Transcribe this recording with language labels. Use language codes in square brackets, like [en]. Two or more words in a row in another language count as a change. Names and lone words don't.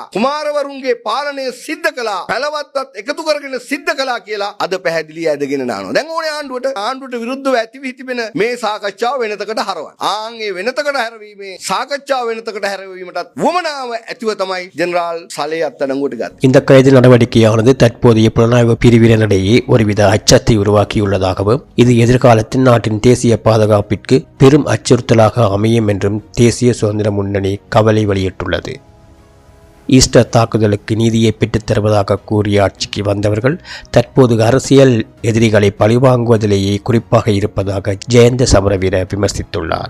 [si] කුමාරවරුන්ගේ පාලනය සිද්ධ කළා. පැලවත්තත් එකතු කරගෙන සිද්ධ කළා කියලා අද පැහැදිලි ඇදගෙන නානවා. දැන් ඕනේ ආණ්ඩුවට විරුද්ධව ඇති වී තිබෙන මේ සාකච්ඡාව වෙනතකට හරවන්න. ඒ වෙනතකට හැරවීමේ සාකච්ඡාව වෙනතකට හැරවීමටත් වමනාව ඇතිව තමයි ජෙනරාල් සලේ අත්අඩංගුවට ගත්තේ. [ta] இந்த கைது நடவடிக்கையானது தற்போதைய புலனாய்வு பிரிவினரிடையே ஒருவித அச்சத்தை உருவாக்கியுள்ளதாகவும் இது எதிர்காலத்தில் நாட்டின் தேசிய பாதுகாப்பிற்கு பெரும் அச்சுறுத்தலாக அமையும் என்றும் தேசிய சுதந்திர முன்னணி கவலை வெளியிட்டுள்ளது. ஈஸ்டர் தாக்குதலுக்கு நீதியை பெற்றுத் தருவதாக கூறிய ஆட்சிக்கு வந்தவர்கள் தற்போது அரசியல் எதிரிகளை பழிவாங்குவதிலேயே குறிப்பாக இருப்பதாக ஜெயந்த சமரவீர விமர்சித்துள்ளார்.